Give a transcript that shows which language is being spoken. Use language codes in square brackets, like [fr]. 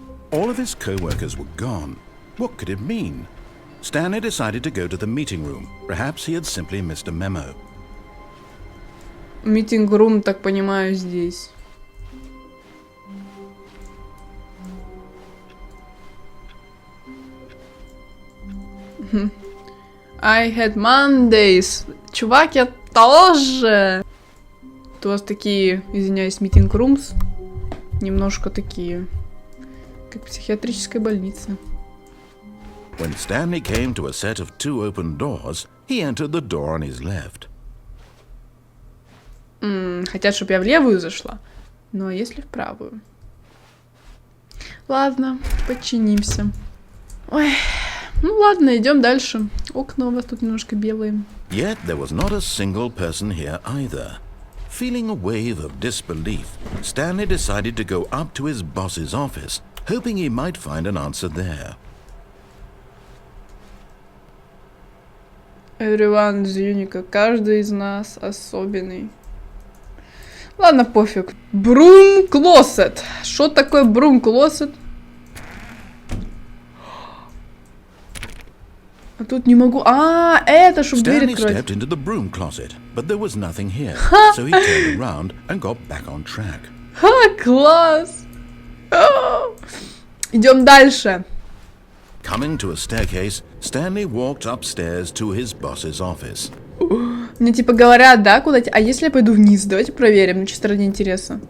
[en] All of his co-workers were gone. What could it mean? Stanley decided to go to the meeting room. Perhaps he had simply missed a memo. [ru] Митинг-рум, так понимаю, здесь. [en] I had Mondays. [ru] Чувак, я тоже. Тут у вас такие, извиняюсь, митинг-румс. Немножко такие, как в психиатрической больнице. [en] When Stanley came to a set of 2 open doors, he entered the door on his left. [ru] Хотят, чтобы я в левую зашла. Ну, а если в правую? Ладно, подчинимся. Ой, ну ладно, идем дальше. Окна у вас тут немножко белые. [en] Yet there was not a single person here either. Feeling a wave of disbelief, Stanley decided to go up to his boss's office, hoping he might find an answer there. Everyone is unique. [ru] Каждый из нас особенный. Ладно, пофиг. Брум клосет. Что такое брум клосет? А тут не могу. А, это чтобы дверь открыть. [en] Stanley stepped into the broom closet, but there was nothing here, so he turned around and got back on track. [ru] Ха, класс. Идем дальше. [en] Coming to a staircase, Stanley walked upstairs to his boss's office. [ru] Мне типа говорят, да, куда... А если я пойду вниз? Давайте проверим, ну чисто ради интереса.